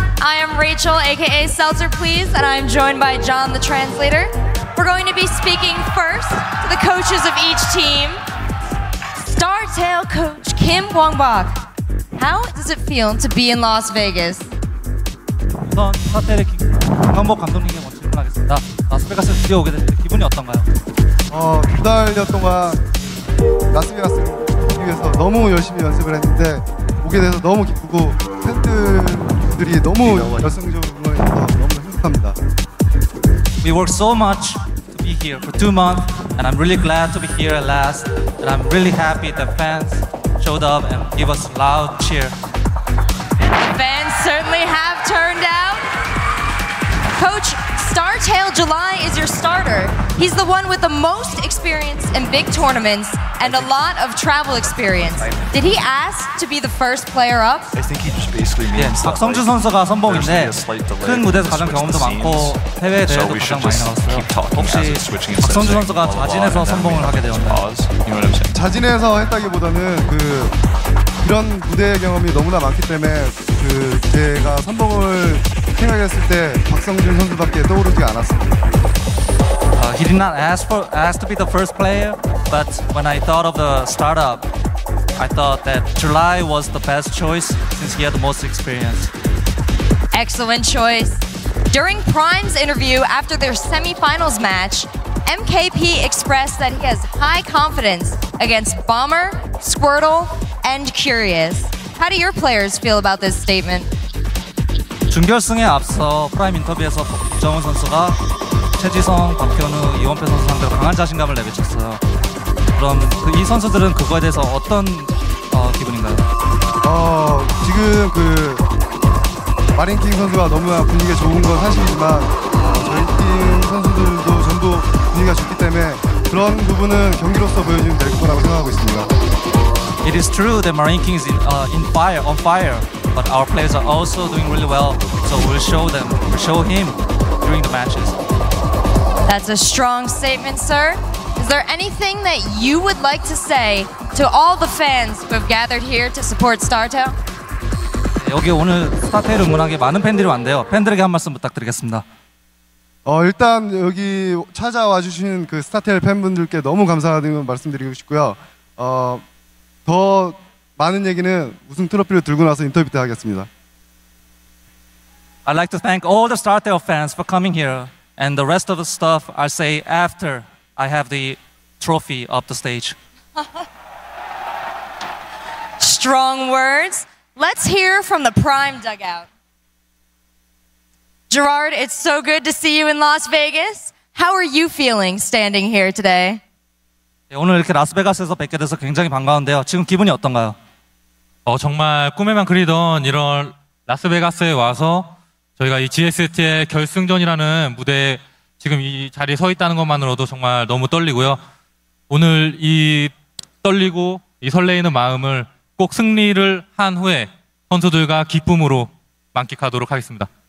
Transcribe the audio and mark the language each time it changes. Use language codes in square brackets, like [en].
[en] I am Rachel, aka Seltzer Please, and I'm joined by John, the translator. We're going to be speaking first to the coaches of each team. StarTale coach Kim Kwang-bak. How does it feel to be in Las Vegas? [ko] 우선 스타텔레Q 김광복 감독님께 먼저 질문하겠습니다. 라스베가스에 드디어 오게 됐는데 기분이 어떤가요? 2달여 동안 라스베가스를 오기 위해서 너무 열심히 연습을 했는데 오게 돼서 너무 기쁘고 팬들이 너무 열성적으로 응원해줘서 너무 행복합니다. [en] We worked so much to be here for 2 months, and I'm really glad to be here at last. And I'm really happy that fans showed up and gave us a loud cheer. Fans certainly have turned out. Coach, StarTale July is your starter. He's the one with the most experience in big tournaments and a lot of travel experience. Did he ask to be the first player up? I think he just basically means that, [ko] 박성준 선수가 선봉인데 큰 무대에서 가장 경험도 많고 해외 대회도 가장 많이 나왔어요. 혹시 박성준 선수가 자진해서 선봉을 하게 되었나요? 자진해서 했다기보다는 이런 무대 경험이 너무나 많기 때문에 제가 선봉을 생각했을 때 박성준 선수밖에 떠오르지 않았습니다. [en] He did not ask to be the first player, but when I thought of the startup, I thought that July was the best choice since he had the most experience. Excellent choice. During Prime's interview after their semifinals match, MKP expressed that he has high confidence against Bomber, Squirtle, and Curious. How do your players feel about this statement? [ko] 준결승에 앞서 프라임 인터뷰에서 박정훈 선수가 최지성, 박현우, 이원표 선수 상대로 강한 자신감을 내비쳤어요. 그럼 이 선수들은 그거에 대해서 어떤 기분인가요? 지금 마린킹 선수가 너무나 분위기가 좋은 건 사실이지만 저희 팀 선수들도 전부 분위기가 좋기 때문에 그런 부분은 경기로서 보여주면 될 거라고 생각하고 있습니다. [en] It is true that Marine King is on fire, but our players are also doing really well. So we'll show him during the matches. That's a strong statement, sir. Is there anything that you would like to say to all the fans who have gathered here to support StarTale? [ko] 여기 오늘 스타테일 응원하게 많은 팬들이 왔는데요. 팬들에게 한 말씀 부탁드리겠습니다. 일단 여기 찾아와 주신 그 스타텔 팬분들께 너무 감사하다는 말씀드리고 싶고요. 더 많은 얘기는 우승 트로피를 들고 나서 인터뷰 때 하겠습니다. [en] I'd like to thank all the StarTale fans for coming here, and the rest of the stuff I'll say after I have the trophy up the stage. Strong words. Let's hear from the Prime dugout. Gerard, it's so good to see you in Las Vegas. How are you feeling standing here today? [ko] 오늘 이렇게 라스베가스에서 뵙게 돼서 굉장히 반가운데요. 지금 기분이 어떤가요? 정말 꿈에만 그리던 이런 라스베가스에 와서 저희가 이 GSTL 결승전이라는 무대에 지금 이 자리에 서 있다는 것만으로도 정말 너무 떨리고요. 오늘 이 떨리고 이 설레이는 마음을 꼭 승리를 한 후에 선수들과 기쁨으로 만끽하도록 하겠습니다.